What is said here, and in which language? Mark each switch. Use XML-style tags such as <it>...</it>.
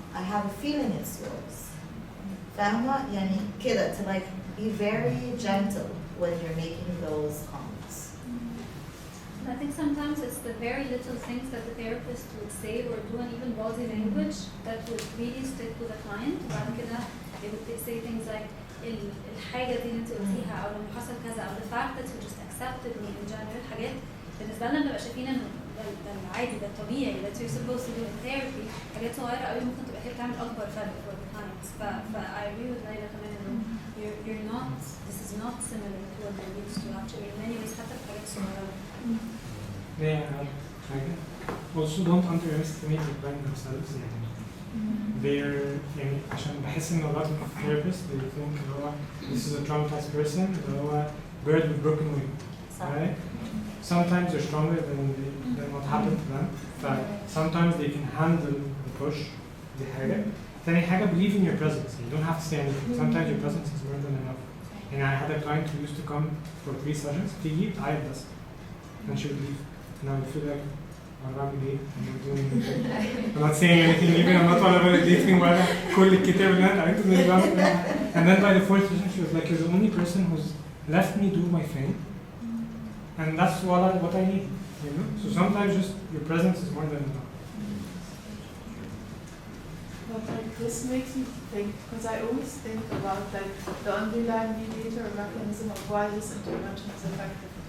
<en>I have a feeling it's yours.</en> <ar>فاهمة؟ يعني كده</ar> <en>to like be very gentle when you're making those comments. I think sometimes it's the very little things that the therapist would say or do, and even body language that would really stick with the client.</en> <ar>وبعد كده</ar> <en>they would say things like</en> <ar>الحاجة دي اللي انت قلتيها أو لما حصل كذا أو</ar> <en>the fact that you just accepted me in general،</en> <ar>حاجات بالنسبة لنا بنبقى شايفين إنه ده العادي، ده الطبيعي،</ar> <en>that you're supposed to do in therapy.</en> <ar>حاجات صغيرة قوي ممكن تبقى هي بتعمل أكبر فرق</ar> <en>for the clients. I agree with Laila</en> <ar>كمان إنه</ar> <en>you're not, this is not similar to what they're used to actually in many ways</en> <ar>حتى في حاجات صغيرة.</ar> <en>Yeah, حاجة. Also don't underestimate the client themselves يعني. They're يعني</en> <ar>عشان بحس إن</ar> <en>a lot of therapists they think اللي هو this is a traumatized person اللي هو bird with broken wing. Right? Sometimes they're stronger than what happened to them. Sometimes they can handle the push.</en> <ar>دي حاجة. تاني حاجة</ar> <en>believe in your presence. You don't have to say anything. Sometimes your presence is more than enough. And I had a client who used to come for 3 sessions.</en> <ar>تيجي تعيط بس.</ar> <en>And she would leave. Now I feel like I'm not doing anything. I'm not saying anything even. I'm not validating</en> <ar>ولا كل الكتاب اللي أنا قريته من الجامعة.</ar> <en>And then by the 4th session she was like, you're the only person who's left me do my thing. And that's what I need. You know? So sometimes just your presence is more than enough. But like this makes me think, because I always think about like the underlying mediator or mechanism of why this intervention is effective.</en>